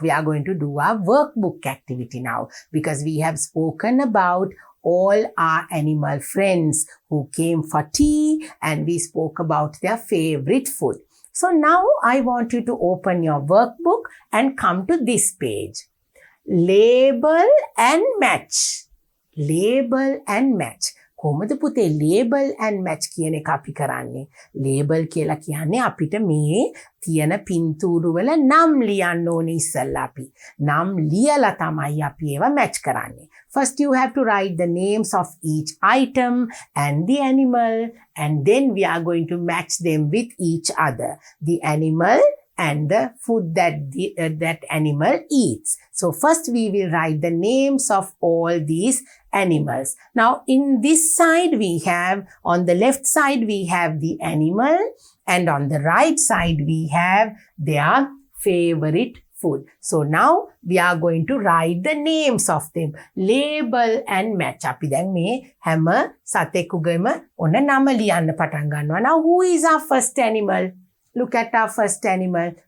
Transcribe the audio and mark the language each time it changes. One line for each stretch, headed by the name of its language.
English: We are going to do our workbook activity now, because we have spoken about all our animal friends who came for tea, and we spoke about their favorite food. So now I want you to open your workbook and come to this page. Label and match. Label and match.
Sinhala: කොහොමද පුතේ
English: label and match
Sinhala: කියන එක අපි කරන්නේ? label කියලා කියන්නේ අපිට මේ තියෙන පින්තූරු වල නම් ලියන්න ඕනේ ඉස්සෙල්ලා අපි. නම් ලියලා තමයි අපි ඒවා match කරන්නේ.
English: First you have to write the names of each item and the animal, and then we are going to match them with each other. The animal and the food that animal eats. So first we will write the names of all these animals. Now in this side we have, on the left side we have the animal, and on the right side we have their favorite food. So now we are going to write the names of them. Label and match.
Sinhala: අපි දැන් මේ හැම සතෙකුගේම ඔන්න නම ලියන්න පටන් ගන්නවා.
English: Now who is our first animal? Look at our first animal.